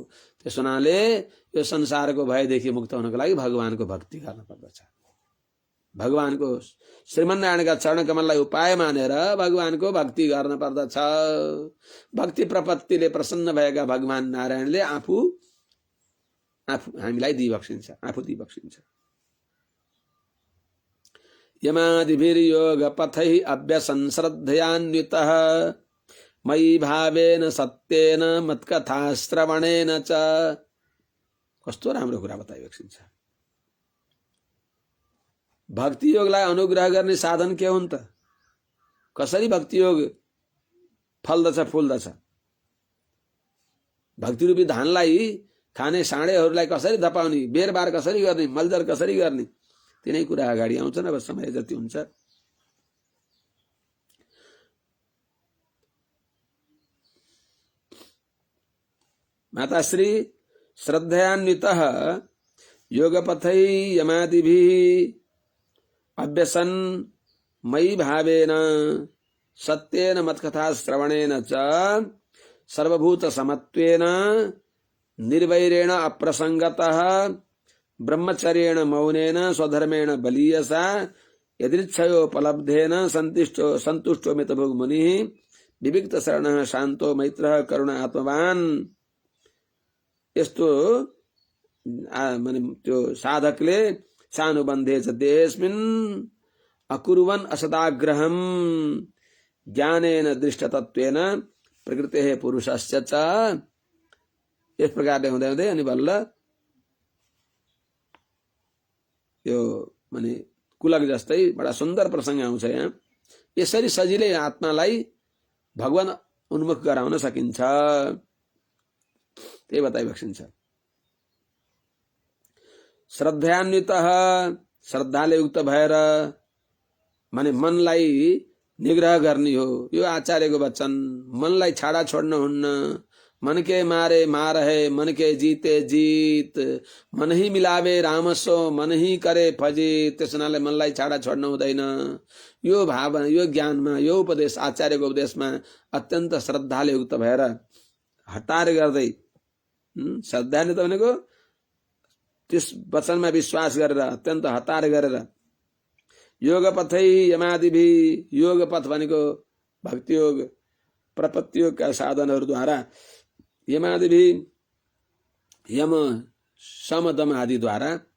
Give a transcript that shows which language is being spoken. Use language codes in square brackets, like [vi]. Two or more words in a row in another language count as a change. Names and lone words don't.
[ne] त्यस हुनाले यो संसारको भयदेखि मुक्त हुनको लागि भगवानको भक्ति गर्न पर्दछ। भगवानको श्रीमन्नारायणका चरण कमललाई उपाय मानेर भगवानको भक्ति गर्न पर्दछ। भक्ति प्रपत्तिले प्रसन्न भएका भगवान नारायणले आफू हामीलाई दिइबक्सिन्छ, आफू दिइबक्सिन्छ। [sa] यमादिभिर्योग पथै अभ्यसन् श्रद्धयान्वितः मयि भावेन सत्येन मत्कथा श्रवणेन च। [ne] कस्तो राम्रो कुरा बताइबक्सिन्छ। भक्ति योगलाई अनुग्रह गर्ने साधन के हुन् त? कसरी भक्ति योग फल्दछ फुल्दछ? भक्ति रूपी धानलाई खाने साँडेहरूलाई कसरी धपाउने, बेरबार कसरी गर्ने, मलजल कसरी गर्ने, तिनै कुरा अगाडि आउँछन् अब समय जति हुन्छ। [sa] माताश्री श्रद्धयान्वितः योगपथै यमादिभिः अभ्यसन् मयि भावेन सत्येन मत्कथा श्रवणेन च सर्वभूत समत्वेन निर्वैरेण अप्रसंगतः ब्रह्मचर्येण मौनेन स्वधर्मेण बलीयसा यदृच्छयोपलब्धेन संतुष्टो मितभुग् मुनिः विविक्त शरणः शान्तो मैत्रः करुण आत्मवान्। [ne] यस्तो माने त्यो साधकले [sa] सानुबन्धे च देशमिन् अकुर्वन् असदाग्रहम ज्ञानेन दृष्टतत्वेन प्रकृतेः पुरुषस्य च। [ne] यस प्रकारले हुँदै हुँदै अनि बल्ल यो माने कुलक जस्तै बडा सुन्दर प्रसंग आउँछ यहाँ। यसरी सजिलै आत्मालाई भगवान उन्मुख गराउन सकिन्छ, त्यही बताइबक्सिन्छ। श्रद्धान्वितः, श्रद्धाले युक्त भएर माने मनलाई निग्रह गर्ने हो। यो आचार्यको वचन। मनलाई छाडा छोड्न हुन्न। [hi] मन के मारे मार है, मन के जीते जीत, मन ही मिलावे रामसो, मन ही करे फजित। [ne] त्यस हुनाले मनलाई छाडा छोड्न हुँदैन। यो भावना, यो ज्ञानमा, यो उपदेश, आचार्यको उपदेशमा अत्यन्त श्रद्धाले युक्त भएर हतार गर्दै, श्रद्धाले त भनेको त्यस वचनमा विश्वास गरेर, अत्यन्त हतार गरेर, [sa] योग पथै यमादिभि, [ne] योग पथ भनेको भक्ति योग, प्रपत्ति योगका साधनहरूद्वारा, यमादिभि, यम समदम आदिद्वारा,